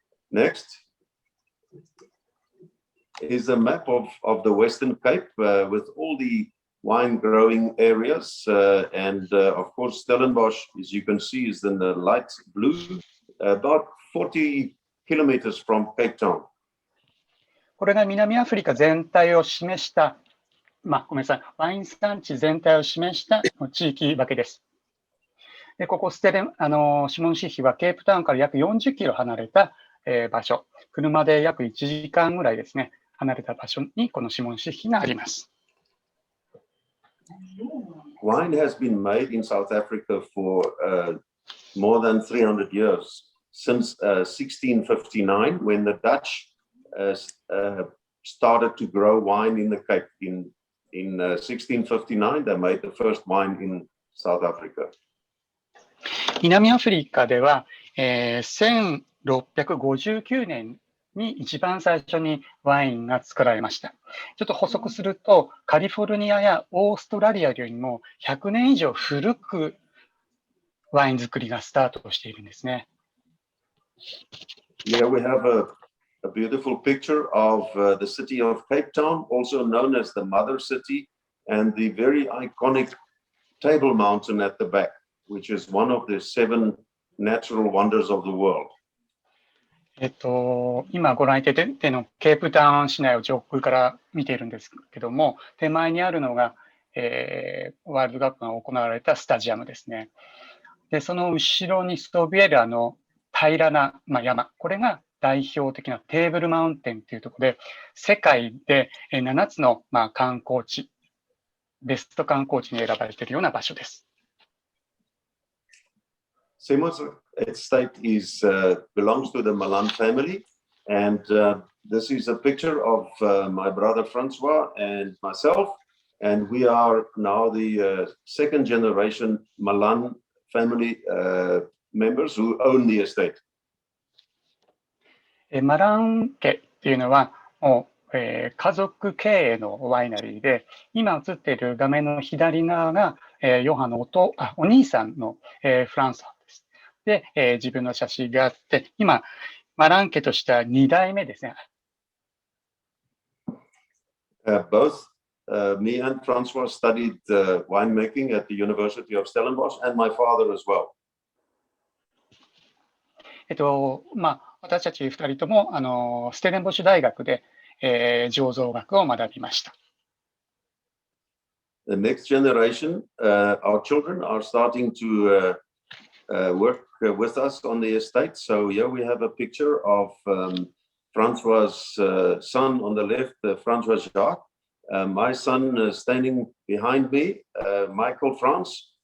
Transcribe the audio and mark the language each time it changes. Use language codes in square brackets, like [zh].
[en] Next is a map of the Western Cape with all the wine growing areas, and of course Stellenbosch, as you can see, is in the light blue, about 40 kilometers from Cape Town. [ja] これが南アフリカ全体を示した、ごめんなさい、ワイン産地全体を示した地域分けです。でここシモンシッヒはケープタウンから約40キロ離れた場所、車で約1時間ぐらいですね、離れた場所にこのシモンシッヒがあります。 [en] Wine has been made in South Africa for more than 300 years, since 1659, when the Dutch started to grow wine in the Cape. In 1659, they made the first wine in South Africa. [ja] 南アフリカでは、1659年に一番最初にワインが作られました。ちょっと補足すると、カリフォルニアやオーストラリアよりも100年以上古くワイン作りがスタートしているんですね。 [en] Here we have a beautiful picture of the city of Cape Town, also known as the Mother City, and the very iconic Table Mountain at the back, which is one of the 7 natural wonders of the world. [ja] 今ご覧いただいてのケープタウン市内を上空から見ているんですけども、手前にあるのが、ワールドカップが行われたスタジアムですね。で、その後ろにそびえる平らな、山、これが代表的なテーブルマウンテンというところで、世界で7つの、観光地、ベスト観光地に選ばれているような場所です。 [en] Simo's estate belongs to the Malan family, and this is a picture of my brother Francois and myself, and we are now the second generation Malan family members who own the estate. [ja] マラン家っていうのはもう、家族経営のワイナリーで、今映っている画面の左側が、ヨハのお兄さんの、フランソワです。で、自分の写真があって、今、マラン家としては2代目ですね。 [en] Both me and Francois studied winemaking at the University of Stellenbosch, and my father as well. [ja] 私たち2人ともステレンボシュ大学で、醸造学を学びました。 [en] The next generation, our children are starting to work with us on the estate. So here we have a picture of Francois' son on the left, Francois Jacques. My son standing behind me, Michael France.